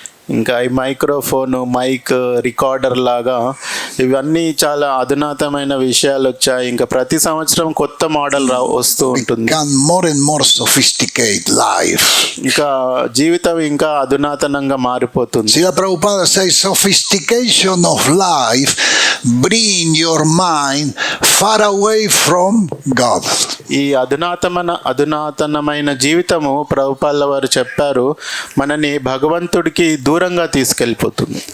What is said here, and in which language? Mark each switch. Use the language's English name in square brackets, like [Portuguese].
[Telugu] ఇంకా ఈ microphone, mic, recorder లాగా ఇవన్నీ చాలా అధునాతమైన విషయాలు వచ్చాయి. ఇంకా ప్రతి సంవత్సరం కొత్త మోడల్ వస్తూ ఉంటుంది. [English] More and more sophisticated life. [Telugu] ఇంకా జీవితం ఇంకా అధునాతనంగా మారిపోతుంది. [English] Srila Prabhupada says, sophistication of life bring your mind far away from God. [Telugu] ఈ అధునాతనమైన జీవితము ప్రభుపాల వారు చెప్పారు, మనని భగవంతుడికి దూరంగా తీసుకెళ్ళిపోతుంది.